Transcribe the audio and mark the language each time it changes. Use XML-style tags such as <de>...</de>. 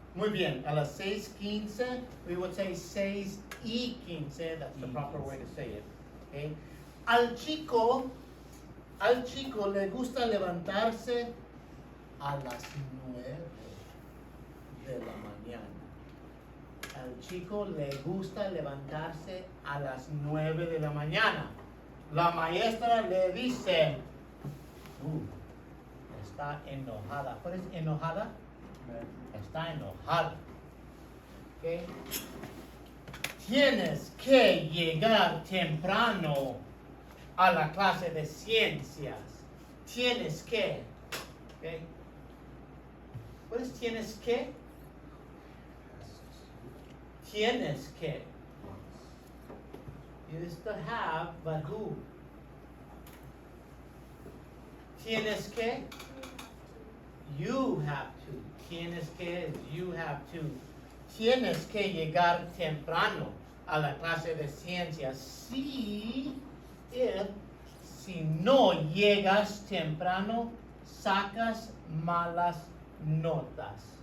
<es>Muy bien, a las 6:15,</es> <en>we would say 6:15, that's the proper way to say it. Okay?</en> <es>Al chico le gusta levantarse a las 9 de la mañana. Al chico le gusta levantarse a las 9 de la mañana. La maestra le dice, está enojada. ¿Cuál es enojada? Está enojada. ¿Okay? Tienes que llegar temprano a la clase de ciencias. Tienes que. ¿Okay? ¿Cuál es tienes que? Tienes que.</es> <en>You used to have, but who?</en> <es>Tienes que?</es> <en>You have to.</en> <es>Tienes que</es> <en>is you have to.</en> <es>Tienes que llegar temprano a la clase de ciencias. Si no llegas temprano, sacas malas notas.</es>